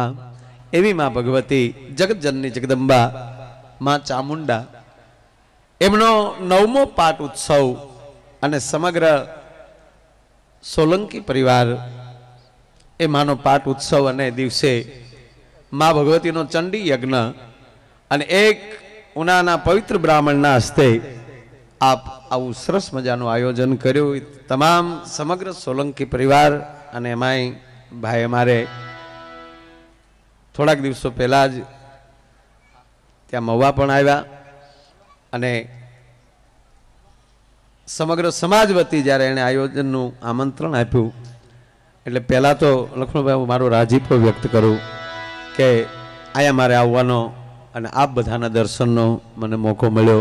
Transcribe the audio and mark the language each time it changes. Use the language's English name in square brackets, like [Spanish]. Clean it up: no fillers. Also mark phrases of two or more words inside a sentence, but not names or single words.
[Gujarati] એવી માં ભગવતી જગત જનની જગદંબા માં ચામુંડા એમનો 9મો પાટ ઉત્સવ અને સમગ્ર સોલંકી પરિવાર એ માનો પાટ ઉત્સવ અને દિવસે માં ભગવતી નો ચંડી યજ્ઞ અને એક ઉનાના પવિત્ર બ્રાહ્મણના હસ્તે આપ આવું સરસ મજાનું આયોજન કર્યું. તમામ સમગ્ર સોલંકી પરિવાર અને એમાંય ભાઈ અમારે થોડાક દિવસો પહેલાં જ ત્યાં મહુવા પણ આવ્યા અને સમગ્ર સમાજ વતી જ્યારે એણે આયોજનનું આમંત્રણ આપ્યું એટલે પહેલાં તો લક્ષ્મણભાઈ હું મારો રાજીપો વ્યક્ત કરું કે અહીંયા મારે આવવાનો અને આપ બધાના દર્શનનો મને મોકો મળ્યો.